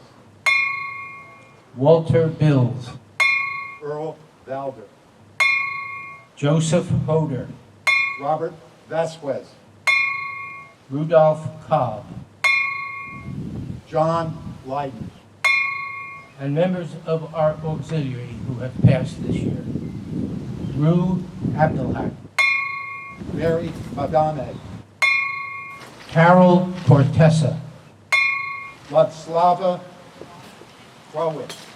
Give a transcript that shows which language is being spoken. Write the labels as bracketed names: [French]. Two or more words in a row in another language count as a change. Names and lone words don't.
[English] Walter Bills. Earl Valder, Joseph Hoder. Robert Vasquez, Rudolph Cobb. John Lydon, And members of our auxiliary who have passed this year. Rue Abdelhak. Mary Madame, Carol Cortesa. Vladislava Krowitz,